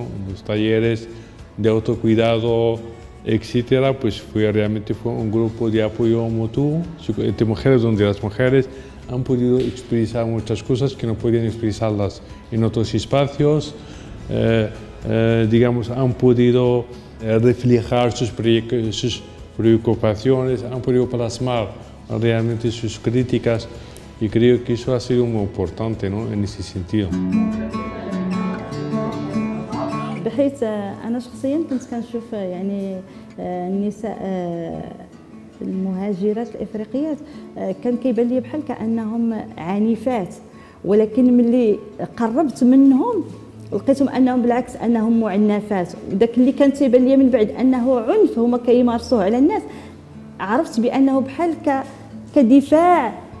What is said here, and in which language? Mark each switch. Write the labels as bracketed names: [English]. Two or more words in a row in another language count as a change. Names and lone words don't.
[Spanish] Los talleres de autocuidado, etcétera, pues realmente fue un grupo de apoyo mutuo entre mujeres, donde las mujeres han podido expresar muchas cosas que no podían expresarlas en otros espacios, digamos, han podido reflejar sus preocupaciones, han podido plasmar realmente sus críticas, y creo que eso ha sido muy importante, ¿no? En ese sentido. [Arabic] بحيث أنا شخصياً كنت كنشوف يعني النساء المهاجرات الإفريقيات كان كيبان لي بحال كأنهم عنيفات، ولكن ملي قربت منهم لقيتهم أنهم بالعكس أنهم معنفات، وداك اللي كان تيبان لي من بعد أنه عنف هما كيمارسوه على الناس عرفت بأنه بحال كدفاع